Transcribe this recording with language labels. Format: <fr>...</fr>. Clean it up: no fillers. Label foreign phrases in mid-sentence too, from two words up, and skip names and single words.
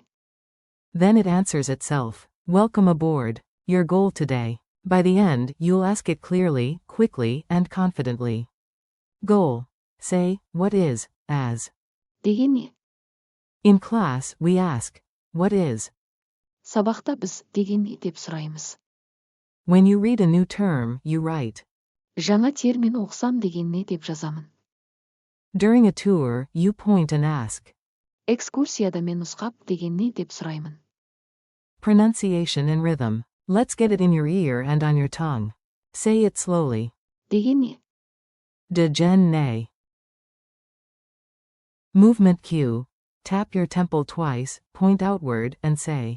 <en>Then it answers itself. Welcome aboard. Your goal today. By the end, you'll ask it clearly, quickly, and confidently. Goal. Say, what is, as. degen. In class, we ask, what is?</en> <kk>Сабақта біз деген деп сұраймыз.</kk> <en>When you read a new term, you write.</en> <kk>Жаңа термин оқысам деген не деп жазамын.</kk> <en>During a tour, you point and ask.</en> <kk>Экскурсияда мен нұсқап деген не деп сұраймын.</kk> <en>Pronunciation and rhythm. Let's get it in your ear and on your tongue. Say it slowly. degen. Degen. Movement cue. Tap your temple twice, point outward, and say.</en>